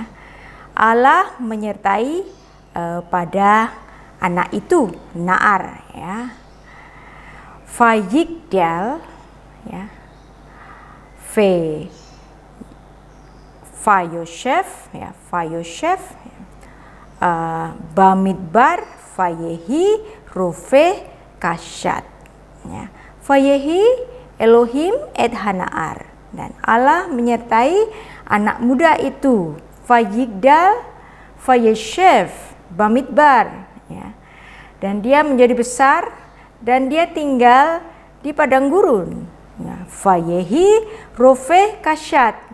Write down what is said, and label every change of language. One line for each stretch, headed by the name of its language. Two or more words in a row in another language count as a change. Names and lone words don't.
Indonesian: Allah menyertai pada anak itu, Naar ya.
Hebrew: Vayigdal ya. Vayoshev ya, במדבר ויהי רבה קשת ya. ויהי אלוהים את הנער,
Indonesian: dan Allah menyertai anak muda itu,
Hebrew: ויגדל וישב במדבר ya.
Indonesian: Dan dia menjadi besar dan dia tinggal di padang gurun ya.
Hebrew: ויהי רבה קשת.